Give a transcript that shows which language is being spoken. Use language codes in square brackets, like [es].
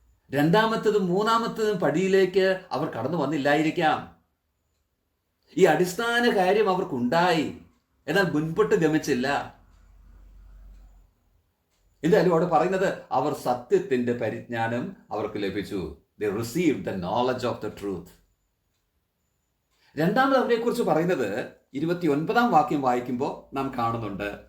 [ml] രണ്ടാമത്തതും മൂന്നാമത്തതും പടിയിലേക്ക് അവർ കടന്നു വന്നില്ലായിരിക്കാം. ഈ അടിസ്ഥാന കാര്യം അവർക്കുണ്ടായി, എന്നാൽ മുൻപോട്ട് ഗമിച്ചില്ല. എന്തായാലും അവിടെ പറയുന്നത് അവർ സത്യത്തിന്റെ പരിജ്ഞാനം അവർക്ക് ലഭിച്ചു. [en] They received the knowledge of the truth. [ml] രണ്ടാമത് അവരെക്കുറിച്ച് പറയുന്നത് 29-ാം വാക്യം വായിക്കുമ്പോൾ നാം കാണുന്നുണ്ട്.